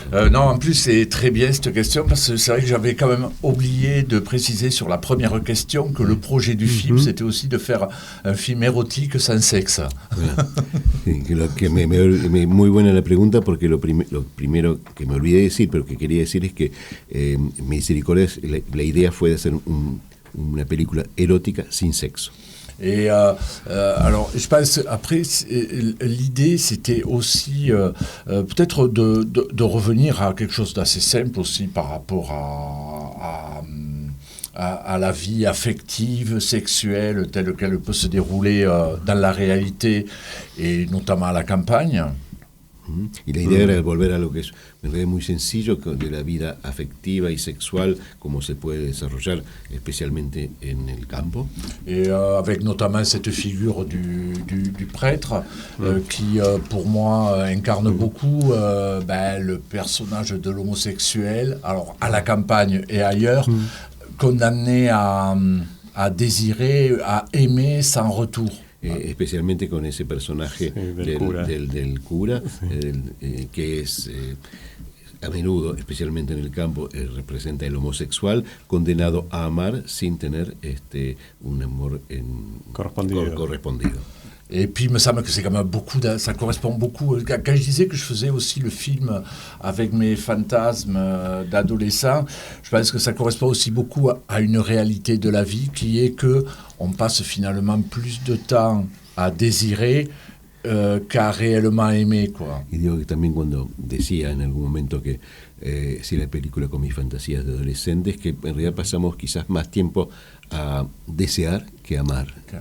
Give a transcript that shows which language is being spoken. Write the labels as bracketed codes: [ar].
[fr] Non, en plus, c'est très bien cette question, parce que c'est vrai que j'avais quand même oublié de préciser sur la première question que le projet du film, c'était aussi de faire un film érotique sans sexe. [es] Muy buena la pregunta, porque lo primero que me olvidé decir, pero que quería decir es que Misericordia, la idea fue de hacer una película erótica sin sexo. [fr] Et alors, je pense, après, l'idée, c'était aussi peut-être de revenir à quelque chose d'assez simple aussi par rapport à la vie affective, sexuelle, telle qu'elle peut se dérouler dans la réalité, et notamment à la campagne. [es] Y la idea era volver a lo que es en realidad muy sencillo de la vida afectiva y sexual, como se puede desarrollar especialmente en el campo. [fr] Et avec notamment cette figure du prêtre qui, pour moi, incarne beaucoup le personnage de l'homosexuel, alors à la campagne et ailleurs, condamné à désirer, à aimer sans retour. [es] Especialmente con ese personaje del cura, que es a menudo, especialmente en el campo, representa el homosexual condenado a amar sin tener un amor correspondido. [fr] Et puis, il me semble que c'est quand même beaucoup, ça correspond beaucoup. Quand je disais que je faisais aussi le film avec mes fantasmes d'adolescent, je pense que ça correspond aussi beaucoup à une réalité de la vie qui est que on passe finalement plus de temps à désirer qu'à réellement aimer, quoi. [es] Y digo que también cuando decía en algún momento que si la película con mis fantasías de adolescentes, que en realidad pasamos quizás más tiempo a desear que amar.